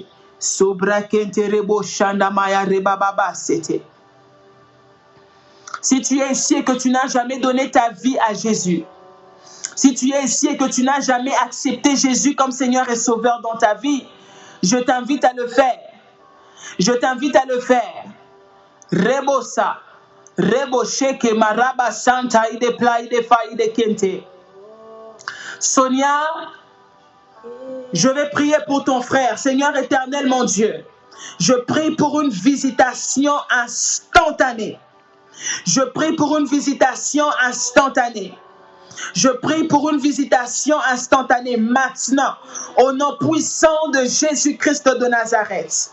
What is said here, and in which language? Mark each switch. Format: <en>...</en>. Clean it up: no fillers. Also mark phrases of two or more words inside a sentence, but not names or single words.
<fr>Sobra Kente Rebo Shanda Maya Reba Baba Sete. Si tu es ici et que tu n'as jamais donné ta vie à Jésus, si tu es ici et que tu n'as jamais accepté Jésus comme Seigneur et Sauveur dans ta vie, je t'invite à le faire. Je t'invite à le faire. Rebosa, Rebosheke Maraba Santa Ide Pla Ide Fa Ide Kente. Sonia, je vais prier pour ton frère. Seigneur éternel, mon Dieu, je prie pour une visitation instantanée. Je prie pour une visitation instantanée. Je prie pour une visitation instantanée maintenant, au nom puissant de Jésus-Christ de Nazareth.</fr>